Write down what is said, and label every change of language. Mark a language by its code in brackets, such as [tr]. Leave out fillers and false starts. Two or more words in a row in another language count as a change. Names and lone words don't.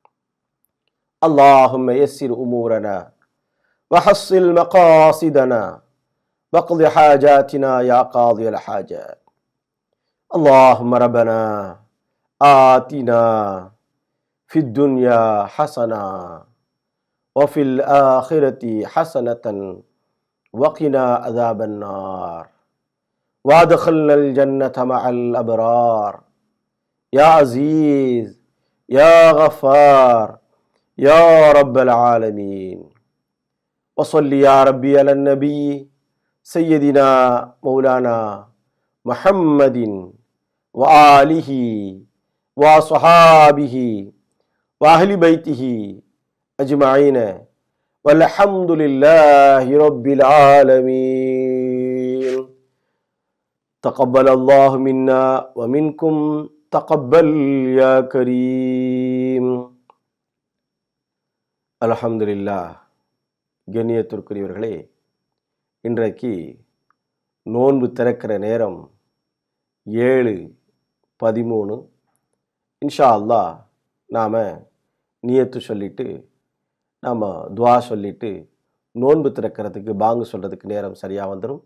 [ar] اللهم يسر أمورنا وحصل مقاصدنا واقض حاجاتنا يا قاضي الحاجات. اللهم ربنا آتنا في الدنيا حسنة وفي الآخرة حسنة وقنا عذاب النار وادخلنا الجنة مع الأبرار. يا عزيز يا غفار يا رب العالمين. وصل يا ربي على النبي سيدنا مولانا محمد وآله وصحابه وأهل بيته أجمعين والحمد لله رب العالمين. تقبل الله منا ومنكم تقبل يا كريم. அல்ஹம்துலில்லாஹ். [ta] கண்ணியத்திற்குரியவர்களே, இன்றைக்கு நோன்பு திறக்கிற நேரம் 7:13. [ar] إن شاء الله [ta] நாம் நியத்து சொல்லிட்டு நாம் துவா சொல்லிட்டு நோன்பு திறக்கிறதுக்கு பாங்கு சொல்கிறதுக்கு நேரம் சரியாக வந்துடும்.